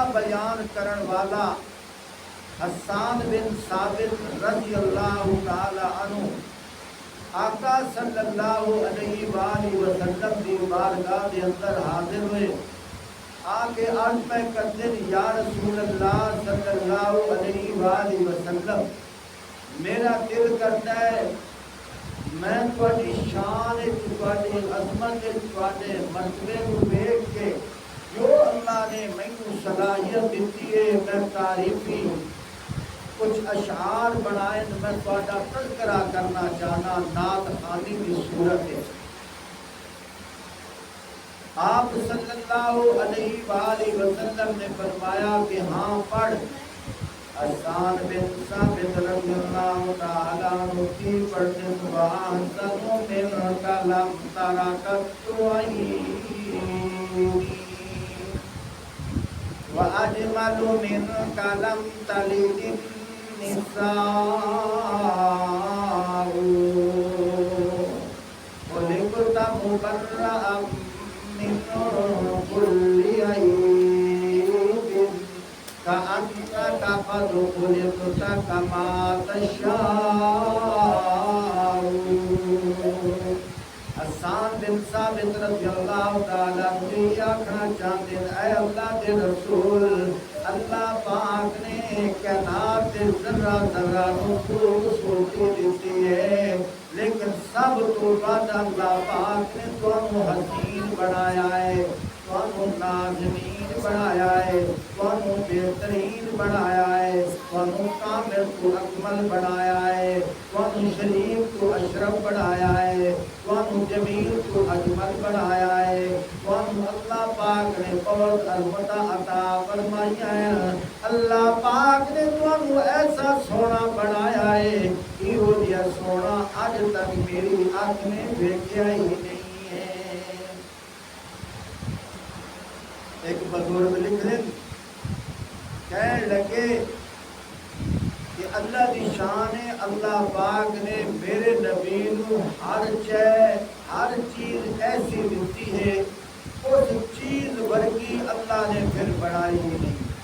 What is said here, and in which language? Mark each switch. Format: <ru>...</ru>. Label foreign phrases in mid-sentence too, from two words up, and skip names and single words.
<pa>بیان کرن والا حسان بن ثابت رضی اللہ تعالی عنہ آقا صلی اللہ علیہ وآلہ وسلم دی بارگاہ دے اندر حاضر ہوئے، آکے عرض میں کرتے یا رسول اللہ صلی اللہ علیہ وآلہ وسلم، میرا دل کرتا ہے میں تواڈی شان تواڈی عظمت تواڈے مرتبے کو دیکھ کے جو اللہ نے مینوں صلاحیت دیتی ہے، میں تعریفی کچھ اشعار بنائے، میں تواڈا تذکرہ کرنا چاہنا نعت خوانی کی صورت ہے۔ آپ صلی اللہ علیہ وآلہ وسلم نے فرمایا کہ ہاں پڑھ۔ حسان بن ثابت رضی اللہ تعالی عنہ کی پڑھتے سبحان سنو من کلم ترکت عینی</pa> <ar>وَأَجْمَلُ مِنْكَ لَمْ تَلِدِ النِّسَاءُ خُلِقْتَ مُبَرَّأً مِنْ كُلِّ عَيْبٍ كَأَنَّكَ قَدْ خُلِقْتَ كَمَا تَشَاءُ۔</ar> <pa>حسان بن ثابت رضی اللہ تعالیٰ عنہ آکھنا چاہتے ہیں اے اللہ کے رسول، اللہ پاک نے کائنات دے ذرہ ذرہ کو خوبصورتی دیتی ہے، لیکن سب تو بعد اللہ پاک نے تانوں حسین بنایا ہے، تانوں نازنین بنایا ہے، تانوں بہترین بنایا ہے، تانوں کامل تو اکمل بنایا ہے، تانوں شریف تو اشرف بنایا ہے، تانوں جمیل تو اجمل بنایا ہے، تانوں اللہ پاک نے بہت عظمت عطا فرمائی ہے۔ اللہ پاک نے تانوں ایسا سونا بنایا ہے، ایہو جہا سونا اج تک میری آنکھ نے دیکھا ہی نہیں ہے۔ ایک بزرگ لکھ رہے کہنے لگے کہ اللہ دی شان ہے، اللہ پاک نے میرے نبی نو ہر چیز ایسی دیتی ہے، اس چیز ورگی اللہ نے پھر بنائی ہی نہیں۔</pa>